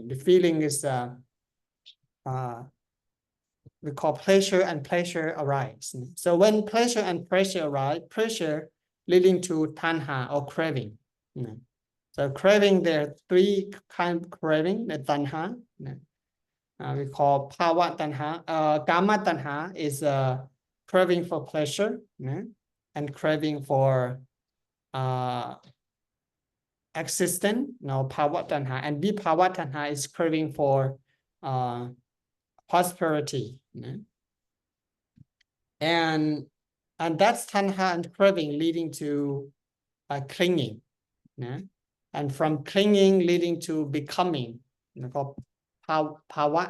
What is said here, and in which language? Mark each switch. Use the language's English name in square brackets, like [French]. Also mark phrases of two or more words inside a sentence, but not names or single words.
[English] The feeling is we call pleasure, and pleasure arise. So when pleasure and pressure arise, pressure leading to tanha or craving. So craving, there are three kinds of craving. The tanha, we call [Pali] bhava tanha. Kama tanha [English] is craving for pleasure, and craving for existence. [Pali] Bhava tanha, [English] and [Pali] vibhava tanha [English] is craving for prosperity. And that's tanha and craving leading to clinging. And from clinging leading to becoming, called bhava.